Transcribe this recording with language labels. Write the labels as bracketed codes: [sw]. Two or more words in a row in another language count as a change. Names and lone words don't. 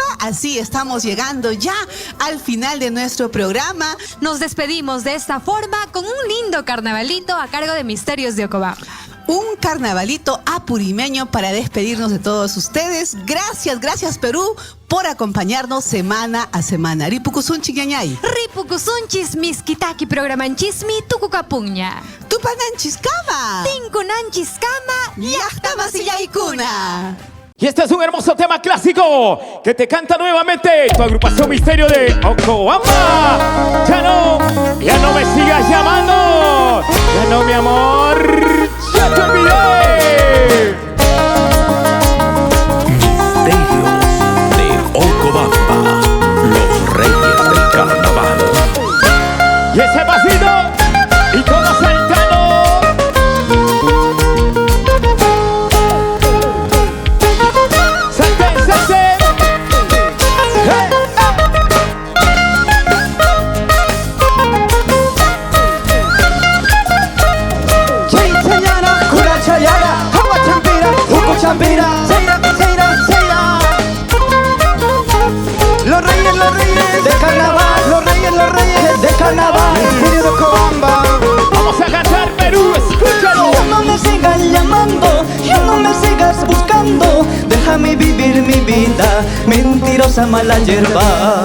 [es] Así estamos llegando ya al final de nuestro programa. Nos despedimos de esta forma con un lindo carnavalito a cargo de Misterios de Ocobamba. Un carnavalito apurimeño para despedirnos de todos ustedes. Gracias, gracias Perú por acompañarnos semana a semana. [qu] Ripukusunchi ñañay. Ripukusunchis miskitaki programanchismi tukukapuña. Tupananchiskama. Tinkunanchiskama Yachtamasillaykuna. [es] Y este es un hermoso tema clásico que te canta nuevamente tu agrupación Misterio de Ocobamba. Ya no me sigas llamando. Ya no, mi amor. Ya te olvidé. Misterios de Ocobamba, los reyes del carnaval. Y ese pasito y todo saltando. Salten, salten. [qu] Chayara, Kura Chayara, Hawa Champira, Huko Champira, Seira, Seira, Seira. [es] Los reyes de carnaval, los reyes de carnaval. Misterio de Ocobamba. Vamos a cantar Perú, escúchalo. Ya no me sigas llamando, ya no me sigas buscando, déjame vivir mi vida, mentirosa mala hierba.